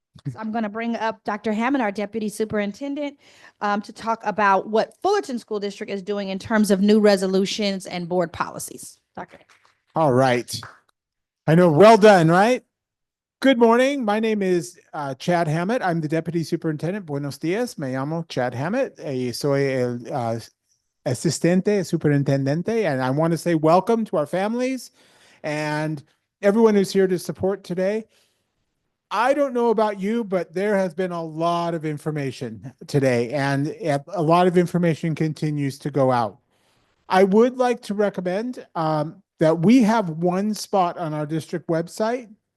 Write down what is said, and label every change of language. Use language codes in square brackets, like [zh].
[en] So I'm going to bring up Dr. Hammond, our Deputy Superintendent, to talk about what Fullerton School District is doing in terms of new resolutions and board policies. Dr. All right. I know, well done, right? Good morning. My name is Chad Hammett. I'm the Deputy Superintendent. [es] Buenos dias. Me llamo Chad Hammett. Soy el asistente superintendente. [en] And I want to say welcome to our families and everyone who's here to support today. I don't know about you, but there has been a lot of information today, and a lot of information continues to go out. I would like to recommend that we have one spot on our district website.